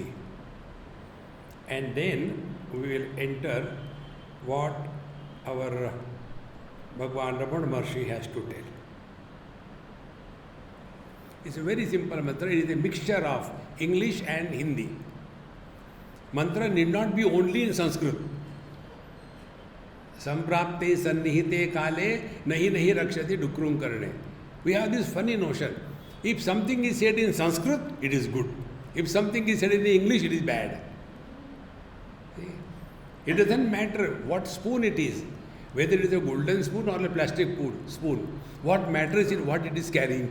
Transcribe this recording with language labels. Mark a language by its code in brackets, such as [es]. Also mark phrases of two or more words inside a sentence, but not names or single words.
[en] And then we will enter what our Bhagwan Ramana Maharshi has to tell. It's a very simple mantra. It is a mixture of English and Hindi. Mantra need not be only in Sanskrit. [sa] सम्प्राप्ते सन्निहिते काले नहि नहि रक्षति डुकृञ् करणे. [en] We have this funny notion. If something is said in Sanskrit, it is good. If something is said in English, it is bad. See? It doesn't matter what spoon it is, whether it is a golden spoon or a plastic spoon. What matters is what it is carrying.